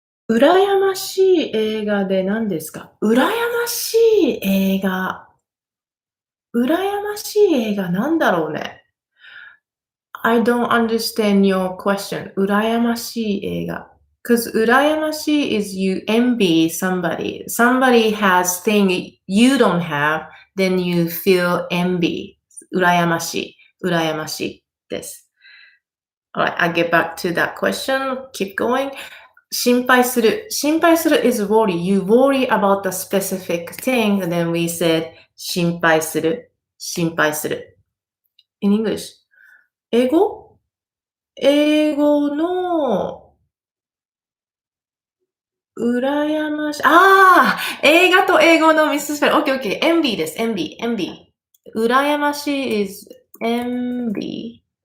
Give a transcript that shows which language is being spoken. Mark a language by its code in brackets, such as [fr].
[ja] 羨ましい映画で何ですか？羨ましい映画。羨ましい映画なんだろうね。 [en] I don't understand your question. [ja] 羨ましい映画。 [en] Because 羨ましい is you envy somebody. Somebody has thing you don't have, then you feel envy. [ja] 羨ましい。羨ましいです。 [en] Alright, I'll get back to that question. Keep going. 心配する。心配する is worry. You worry about the specific thing, and then we said 心配する。心配する。In English. [ja] 英語の羨まし映画と英語のミススペル。 OK。 envy です。envy。 [en] 羨ましい is envy.